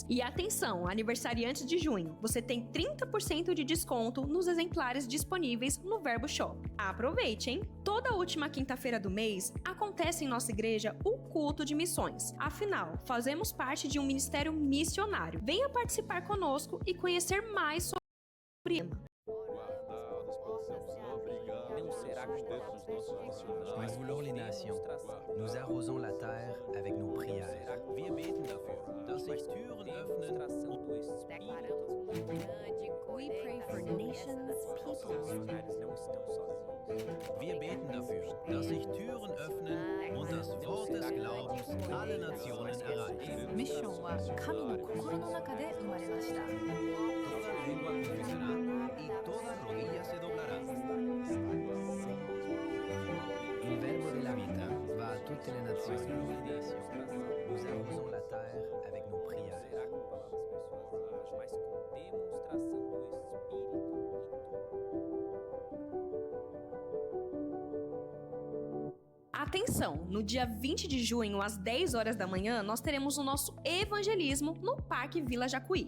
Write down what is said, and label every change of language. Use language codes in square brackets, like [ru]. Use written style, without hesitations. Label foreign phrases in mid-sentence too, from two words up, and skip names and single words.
[pt] E atenção, aniversariantes de junho, você tem 30% de desconto nos exemplares disponíveis no Verbo Shop. Aproveite, hein? Toda última quinta-feira do mês acontece em nossa igreja o culto de missões. Afinal, fazemos parte de um ministério missionário. Venha participar conosco e conhecer mais sobre ele. [fr] Nous voulons les nations. Nous arrosons la terre avec nos prières. [de] Wir beten dafür, dass sich Türen öffnen. [en] We pray for nations, peoples. [de] Wir beten dafür, dass sich Türen öffnen und das Wort des Glaubens alle Nationen erreicht. [ja] ミッションは神の心の中で生まれました。 [es] Toda lengua confesará y toda rodilla se doblará. [it] Il verbo della vita va a tutte le nazioni. [fr] Nous arrosons la terre avec nos prières. [pt] Atenção! No dia 20 de junho, às 10 horas da manhã, nós teremos o nosso evangelismo no Parque Vila Jacuí.